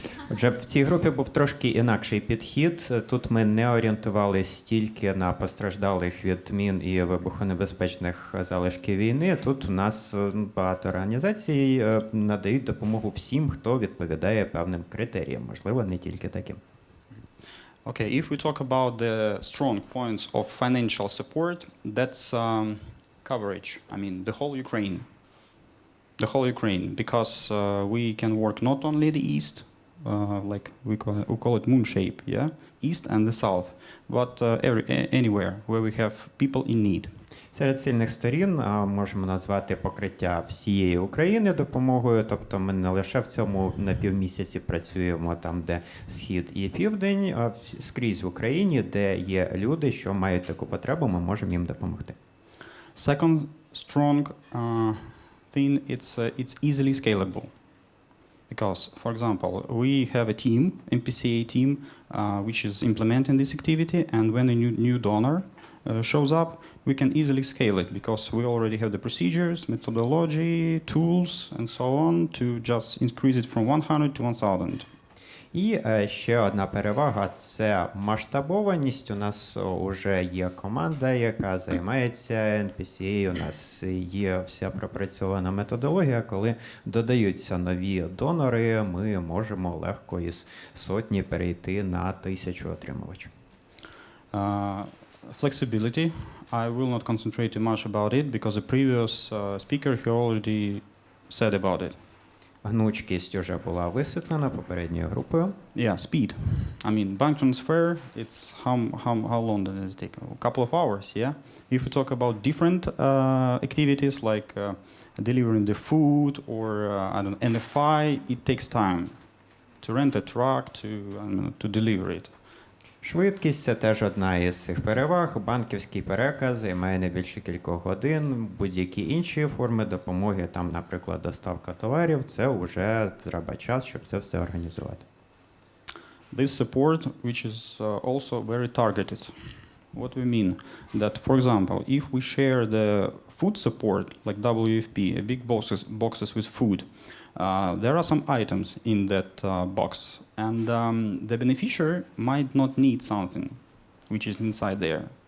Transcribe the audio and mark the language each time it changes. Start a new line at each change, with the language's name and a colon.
Ukrainian: Отже, в цій групі був трошки інакший підхід. Тут ми не орієнтувалися тільки на постраждалих від мін і вибухонебезпечних залишків війни. Тут у нас багато організацій надають допомогу всім, хто відповідає певним критеріям, можливо, не тільки таким.
English: Okay, if we talk about the strong points of financial support, that's coverage. I mean, the whole Ukraine. The whole Ukraine, because we can work not only the east, like we call it moon shape, yeah, east and the south, but anywhere where we have people in need.
Ukrainian: Серед сильних сторін можемо назвати покриття всієї України допомогою, тобто ми не лише в цьому напівмісяці працюємо там, де схід і південь, а скрізь в Україні, де є люди, що мають таку потребу, ми можемо їм допомогти.
English: Second strong thing, it's easily scalable. Because, for example, we have a team, MPCA team, which is implementing this activity, and when a new donor shows up, we can easily scale it because we already have the procedures, methodology, tools, and so on to just increase it from 100 to 1,000.
Ukrainian: І ще одна перевага – це масштабованість. У нас вже є команда, яка займається NPCA, у нас є вся пропрацьована методологія. Коли додаються нові донори, ми можемо легко із сотні перейти на 1000 отримувачів.
English: Flexibility. I will not concentrate too much about it because the previous speaker he already said about it.
Ukrainian: Гнучкість вже була висвітлена попередньою групою.
English: Yeah, speed. I mean, bank transfer, it's how long does it take? A couple of hours, yeah? If we talk about different activities like delivering the food or, I don't know, NFI, it takes time to rent a truck, to deliver it.
Ukrainian: Швидкість – це теж одна із цих переваг. Банківський переказ займає не більше кількох годин. Будь-які інші форми допомоги, там, наприклад, доставка товарів, це вже треба час, щоб це все організувати.
English: This support, which is also very targeted. What we mean? That, for example, if we share the food support, like WFP, big boxes with food, there are some items in that box, and the beneficiary might not need something which is inside there.